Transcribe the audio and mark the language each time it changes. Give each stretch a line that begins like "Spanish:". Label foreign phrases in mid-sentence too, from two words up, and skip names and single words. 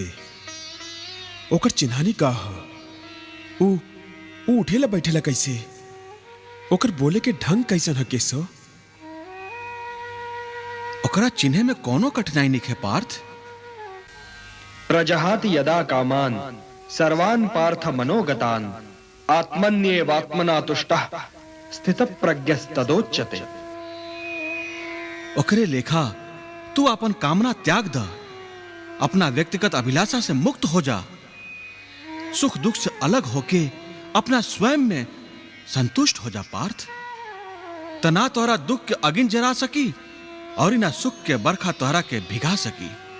Bhojpuri: ओकर चिन्हानी का है? ऊ उठेला बैठेला कैसे? ओकर बोले के ढंग कैसन है केशव? ओकरा चिन्हे में कोनो कठिनाई नहीं है पार्थ।
Sanskrit: प्रजहाति यदा कामान सर्वान् पार्थ मनोगतान् आत्मन्येवात्मना तुष्टः स्थितप्रज्ञस्तदोच्यते।
Bhojpuri: ओकरे लेखा तू अपन कामना त्याग द, अपना व्यक्तिगत अभिलाषा से मुक्त हो जा, सुख दुख से अलग होके अपना स्वयं में संतुष्ट हो जा पार्थ। तना तोहरा दुख के अगिन जरा सकी और ना सुख के बरखा तोहरा के भिगा सकी।